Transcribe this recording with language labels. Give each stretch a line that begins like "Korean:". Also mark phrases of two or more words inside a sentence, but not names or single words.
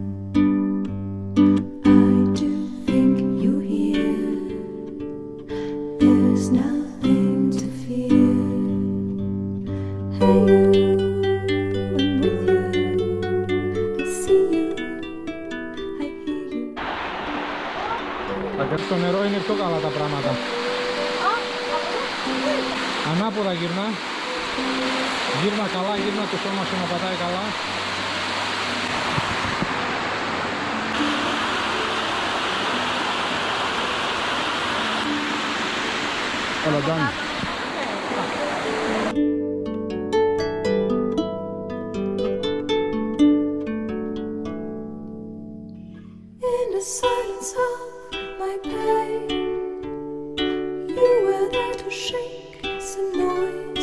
English: I do think you hear. There's nothing to fear. Hey you, I'm with you. I see you, I hear you.
Greek: Στο νερό είναι πιο καλά τα πράγματα. Ανάποδα γυρνά. Γύρνα καλά, γύρνα το σώμα σου να πατάει καλά. Όλα done.
English: In the silence of my pain, you were there to shake some noise.